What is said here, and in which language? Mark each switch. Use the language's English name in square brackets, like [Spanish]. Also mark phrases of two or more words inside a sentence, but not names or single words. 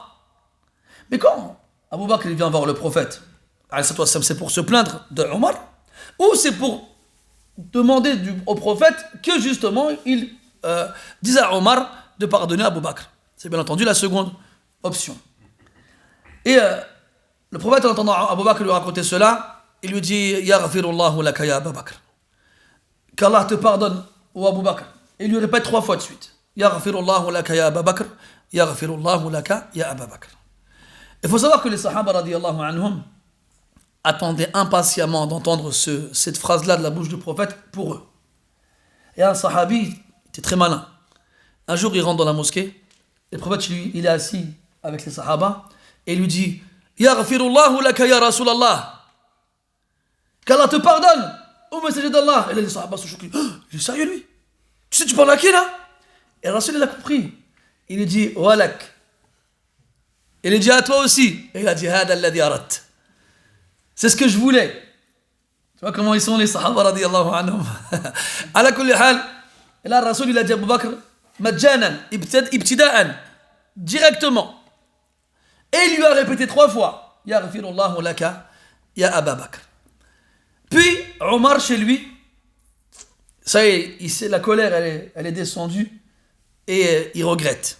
[French] Mais quand Abu Bakr il vient voir le prophète, c'est pour se plaindre de Omar ou c'est pour demander au prophète que justement il dise à Omar de pardonner à Abu Bakr? C'est bien entendu la seconde option. Et le prophète, en entendant Abu Bakr lui raconter cela, il lui dit [Arabic] يغفر الله لك يا أبا بكر. [French] Qu'Allah te pardonne, ô Abu Bakr. Et il lui répète 3 fois de suite [Arabic] يغفر الله لك يا أبا بكر، يغفر الله لك يا أبا بكر. [French] Il faut savoir que les Sahaba [Arabic] رضي الله عنهم [French] attendaient impatiemment d'entendre cette phrase-là de la bouche du prophète pour eux. Et un Sahabi était très malin. Un jour, il rentre dans la mosquée. Et le prophète, lui, il est assis avec les Sahaba. Et il lui dit [Arabic] يغفر الله لك يا رسول الله. [French] Qu'Allah te pardonne, ô messager d'Allah. Et là, les Sahaba sont choqués. Oh, il est sérieux, lui? Tu sais, tu parles à qui, là? Et Rasul, il a compris. Il lui dit Walak. Il lui dit à toi aussi. Et il a dit [Arabic] هذا الذي أردت. [French] C'est ce que je voulais. Tu vois comment ils sont les Sahaba [Arabic] رضي الله عنهم. على كل حال. [French] Et là, Rasul, il a dit à Abu Bakr [Arabic] مجانًا، ابتداءً, [French] directement. Et il lui a répété 3 fois [Arabic] يغفر الله لك يا أبا بكر. [French] Puis Omar chez lui, ça y est, la colère elle est descendue et il regrette.